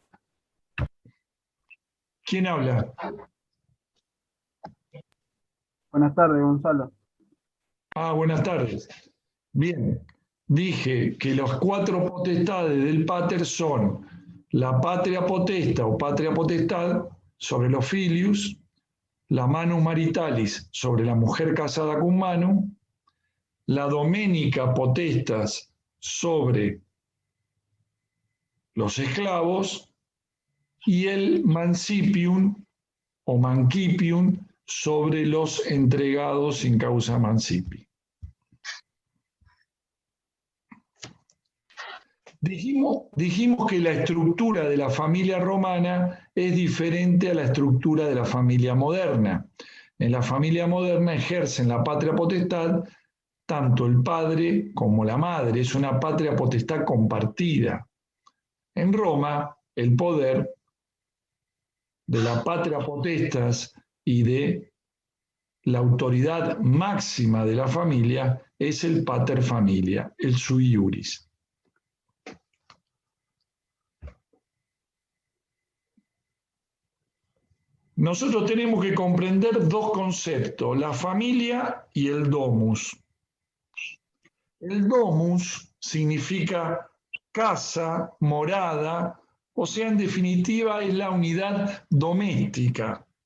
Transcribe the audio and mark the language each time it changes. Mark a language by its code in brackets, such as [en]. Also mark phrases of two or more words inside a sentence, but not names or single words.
[es] ¿Quién habla? Buenas tardes, Gonzalo. Buenas tardes. Bien, dije que las cuatro potestades del pater son la [la] patria potesta [es] o patria potestad sobre los filius, la [la] manus maritalis [es] sobre la mujer casada [la] cum manu, [es] la [la] domenica potestas [es] sobre los esclavos y el mancipium o mancipium sobre los entregados [la] in causa mancipi. [es] Dijimos que la estructura de la familia romana es diferente a la estructura de la familia moderna. En la familia moderna ejercen la patria potestad tanto el padre como la madre, es una patria potestad compartida. En Roma, el poder de la [la] patria potestas [es] y de la autoridad máxima de la familia es el [la] pater familia, [es] el [la] sui iuris. [es] Nosotros tenemos que comprender dos conceptos, la familia y el domus. El domus significa casa, morada, o sea, en definitiva es la unidad doméstica.